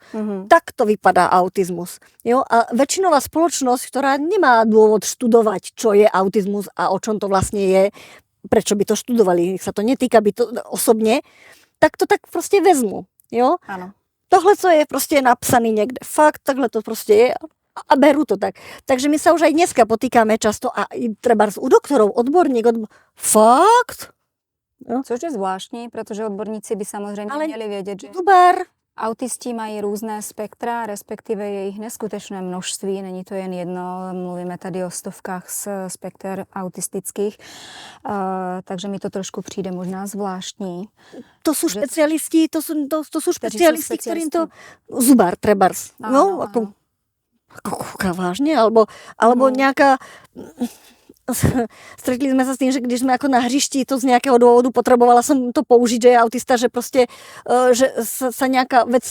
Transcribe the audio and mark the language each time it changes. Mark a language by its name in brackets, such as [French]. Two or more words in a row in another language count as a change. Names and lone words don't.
[Slovak] Takto vypadá autizmus. Jo? A väčšinová spoločnosť, ktorá nemá dôvod študovať, čo je autizmus a o čom to vlastne je, prečo by to študovali, ich sa to netýka by to osobne, [Czech] tak to tak prostě vezmu, [Slovak] jo. Áno. [Czech] Tohle, co je prostě napsaný někde, fakt, takhle to prostě je a beru to tak. [Slovak] Takže my sa už aj dneska potýkáme často a treba u doktorov, fakt? [Czech] No. Což je zvláštní, protože odborníci by samozřejmě měli vědět, že autisti mají různé spektra, respektive je jich neskutečné množství, není to jen jedno, mluvíme tady o stovkách z spekter autistických, takže mi to trošku přijde možná zvláštní. [Slovak] To sú špecialisti, to sú špecialisti, ktorým to... Zubár, trebárs. No, ako vážne, alebo nejaká... Stretli sme sa s tým, že když sme ako na hřišti, to z nejakého dôvodu potrebovala som to použiť, že je autista, že proste, že sa nejaká vec...